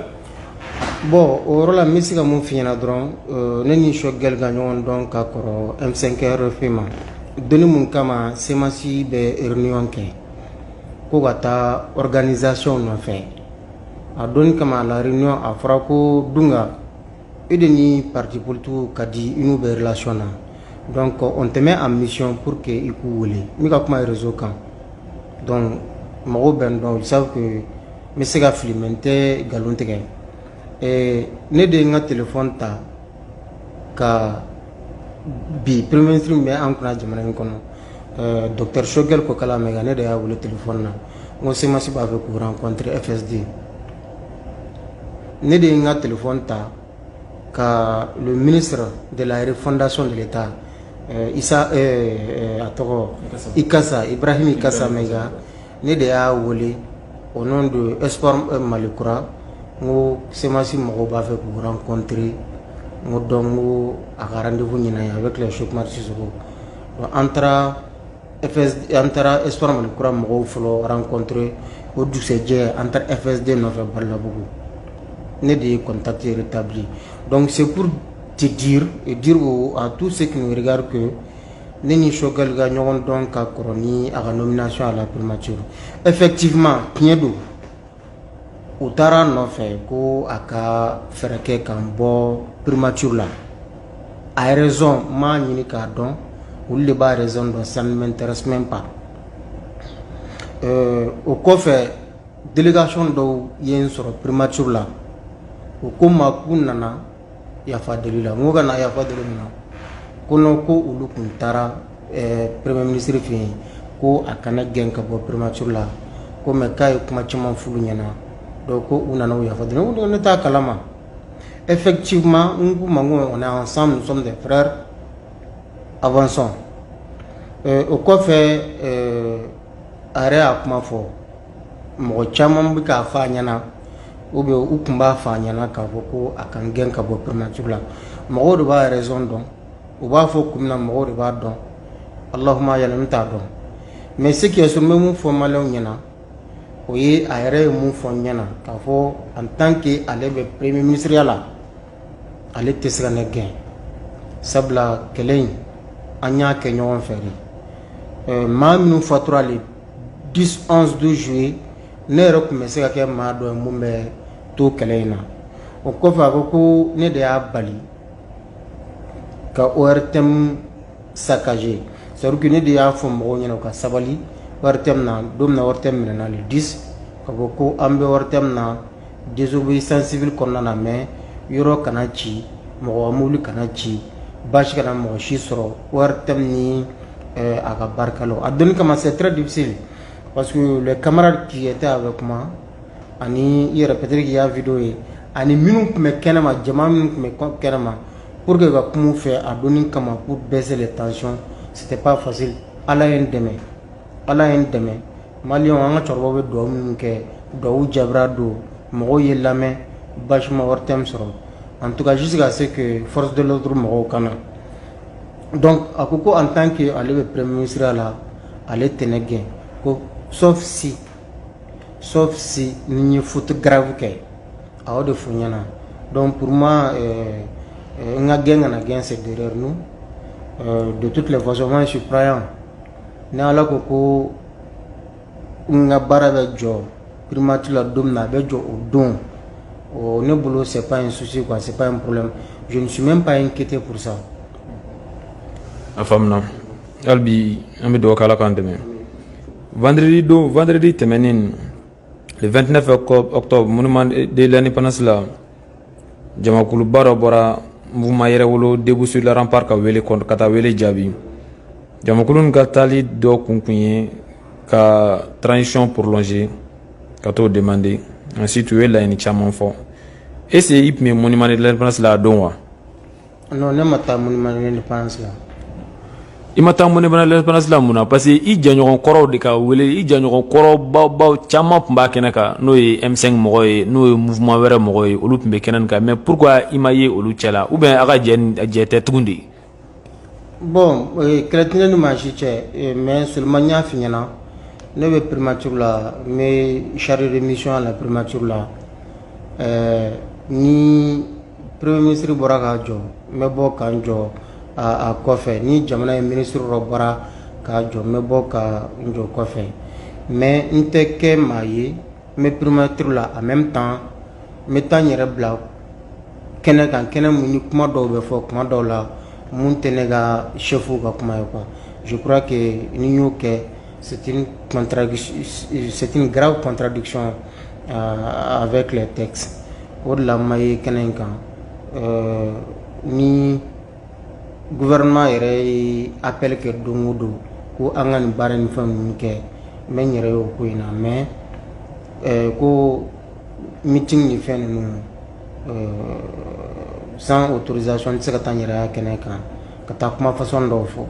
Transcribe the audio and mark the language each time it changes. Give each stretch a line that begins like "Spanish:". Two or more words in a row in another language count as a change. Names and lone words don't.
Bambara: Bon o yɔrɔ la n bɛ se ka mun f'i ɲɛna dɔrɔn ne ni Choguel ka ɲɔgɔn dɔn ka kɔrɔ M5 RFI ma donni mun kama semasi bɛ réunion kɛ ko ka taa organisation nɔfɛ a donni kama la réunion a fɔra ko Dunga e de ni
French: parti politique
Bambara: ka di i n'u bɛ relation na
French: donc on te met en mission pour que
Bambara: i k'u wele n bɛ ka kuma réseau kan donc mɔgɔw bɛ n dɔn
French: ils savent que
Bambara: n bɛ se ka fili mais n tɛ nkalon tigɛ. Ne de n ka téléphone ta ka bi
French: premier ministre
Bambara: bɛ an kunna jamana in kɔnɔ docteur Choguel ko kala mɛga ne de y'a wele téléphone na n ko semasi b'a fɛ k'u rencontrer FSD ne de n ka téléphone ta ka
French: le ministre de la refondation de l'État
Bambara: Issa a tɔgɔ Ikasa Ibrahim Ikasa mɛga ne de y'a wele
French: au nom de
Bambara: Espoir Malikura n ko semasi mɔgɔw b'a fɛ k'u rencontrer n ko donc n ko a ka rendez-vous ɲina ye
French: avec les
Bambara: Cheikh Oumar Sissoko donc an taara Espoir Malikura mɔgɔw fɔlɔ rencontrer o dugusɛjɛ an taara FSD nɔfɛ Balabugu ne de ye
French: contact rétabli donc c'est pour te dire et dire à tous ceux qui nous regardent que
Bambara: ne ni Choguel ka ɲɔgɔn dɔn ka kɔrɔ ni a ka
French: nomination à la primature effectivement
Bambara: tiɲɛ don u taara nɔfɛ ko a ka fɛɛrɛ kɛ k'an bɔ primature la a ye raison n m'a ɲini k'a dɔn olu de b'a raison dɔn
French: ça ne m'intéresse même pas
Bambara: o kɔfɛ délégation dɔw ye n sɔrɔ primature la u ko n ma k'u nana yafa deli la n ko ka na yafa deli min na ko non ko olu tun taara
French: premier ministre
Bambara: fɛ yen ko a kana gɛn ka bɔ primature la ko mais k'a ye kuma caman f'olu ɲɛna donc ko u nana u yafa deli ne t'a kalama effectivement n k'u ma n ko
French: on est ensemble nous sommes des frères avançons
Bambara: o kɔfɛ a yɛrɛ y'a kuma fɔ mɔgɔ caman bɛ k'a fɔ a ɲɛna ou bien u tun b'a fɔ a ɲɛna k'a fɔ ko a kan gɛn ka bɔ primature la mɔgɔw de b'a raison dɔn u b'a fɔ kun min na mɔgɔw de b'a dɔn Allahumma yala n t'a dɔn
French: mais ce qui est
Bambara: sûr n bɛ mun fɔ maliyɛnw ɲɛna o ye a yɛrɛ ye mun fɔ n ɲɛna k'a fɔ
French: en tant que
Bambara: ale bɛ premier ministeriya la ale tɛ se ka ne gɛn sabula kɛlɛ in an y'a kɛ ɲɔgɔn fɛ de maa minnu fatura
French: le 10 11 12 juillet
Bambara: ne yɛrɛ tun bɛ se ka kɛ maa dɔ ye mun bɛ to kɛlɛ in na o kɔfɛ a ko ko ne de y'a bali ka ORTM
French: saccager c'est à dire que
Bambara: ne de y'a fɔ mɔgɔw ɲɛna u ka sabali ORTM na don min na ORTM minɛna
French: le 10
Bambara: ka fɔ ko an bɛ ORTM na
French: désobéissance civile
Bambara: kɔnɔna na mais yɔrɔ kana ci mɔgɔ mobili kana ci basi kana mɔgɔ si sɔrɔ ORTM ni a ka barikalaw a donni kama
French: c'est très difficile parce que les camarades qui étaient avec moi
Bambara: ani i yɛrɛ
French: peut-être qu'il y a vidéo
Bambara: ye ani minnu tun bɛ kɛnɛma jama minnu tun bɛ kɛnɛma
French: pour que
Bambara: ka kuma fɛ a donni kama
French: pour baisser les tensions c'était pas facile
Bambara: ala ye n dɛmɛ ala ye n dɛmɛ maliyɛnw an ka cɛkɔrɔbaw bɛ duwawu minnu kɛ duwawu jabira don mɔgɔw ye lamɛn basi ma ORTM sɔrɔ
French: en tout cas jusqu'à ce que force de l'ordre
Bambara: mɔgɔw kana donc a ko ko
French: en tant que
Bambara: ale bɛ
French: premier ministre
Bambara: la ale tɛ ne gɛn ko
French: sauf si
Bambara: ni ye
French: faute grave
Bambara: kɛ a y'o de fɔ n ɲɛna
French: donc pour moi
Bambara: n ka gɛn kana gɛn
French: c'est derrière nous de toutes les façons moi je suis croyant
Bambara: ni ala ko n ka baara bɛ jɔ primature la don min na a bɛ jɔ o don ne bolo
French: c'est pas un souci quoi c'est pas un problème je ne suis même pas inquiété pour ça
Bambara: a faamuna hali bi an bɛ dugawu kɛ ala k'an dɛmɛ vendredi tɛmɛnen
French: le 29 octobre
Bambara: monument de l'indépendance la jamakuluba dɔ bɔra mouvement yɛrɛ wolo debout sur le rempart ka wele ka taa wele jaabi jamakulu ka taali dɔ kun ye ka
French: transition prolongée
Bambara: ka t'o
French: demander ensuite
Bambara: u ye laɲini caman fɔ
French: est-ce que
Bambara: i tun bɛ monument de l'indépendance la a don wa non ne ma taa monument de l'indépendance la i ma taa monument de l'indépendance la mun na
French: parce que
Bambara: i jɛɲɔgɔn kɔrɔw de ka wele i jɛɲɔgɔn kɔrɔbaw caman tun b'a kɛnɛ kan n'o ye M5 mɔgɔ ye n'o ye mouvement wɛrɛ mɔgɔ ye olu tun bɛ kɛnɛ nin kan
French: mais pourquoi
Bambara: i ma ye olu cɛ la
French: ou bien
Bambara: a ka jɛ tɛ tugun de bon kɛlɛtigɛ ni maa si cɛ
French: mais seulement
Bambara: n y'a f'i ɲɛna ne bɛ primature la n bɛ
French: chargé de mission à la primature
Bambara: la ni
French: premier ministre
Bambara: bɔra k'a jɔ n bɛ bɔ k'an jɔ a kɔfɛ ni jamana ye ministre dɔ bɔra k'a jɔ n bɛ bɔ ka n jɔ kɔfɛ mais n tɛ kɛ maa ye n bɛ primature la
French: en même temps
Bambara: n bɛ taa n yɛrɛ bila kɛnɛ kan kɛnɛ mun ni kuma dɔw bɛ fɔ kuma dɔw la mun tɛ ne ka chefu ka kuma ye
French: quoi je crois que
Bambara: ni y'o kɛ
French: c'est une grave contradiction avec les textes
Bambara: o de la n ma ye kɛnɛ in kan ni gouvernement yɛrɛ ye appel kɛ don o don ko an ka nin baara ni fɛn ninnu kɛ n bɛ n yɛrɛ y'o ko in na mais ko meeting ni fɛn ninnu
French: sans autorisation
Bambara: n tɛ se ka taa n yɛrɛ ya kɛnɛ kan ka taa kuma façon dɔw fɔ.